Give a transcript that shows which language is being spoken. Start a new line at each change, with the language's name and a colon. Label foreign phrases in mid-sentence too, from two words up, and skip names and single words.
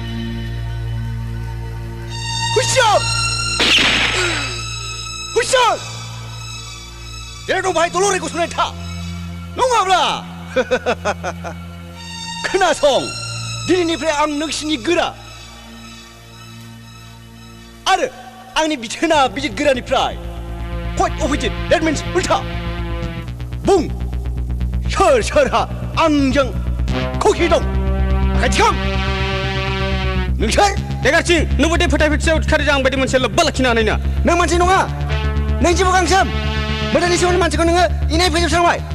Bodo: हुइसियार हुइसियार जेरै दं बाहाय दलरै गसंनानै था नङाब्ला खोनासं दिनैनिफ्राय आं नोंसिनि गोरा आरो आंनि बिथोना बिजितगोरानिफ्राय
English: quite opposite that means
Bodo: उल्था बुं सोर सोरहा आंजों खौखि दं आखाय थिखां नोंसोर देगारसिं नोंबो दे फोथाय फिटसेयाव खारि जां बायदि मोनसे लोब्बा लाखिनो हानाय ना नों मानसि नङा नों जिबौ गांसोम मोदानि सिगांनि मानसिखौ नोङो इनाय फोजोबस्रांबाय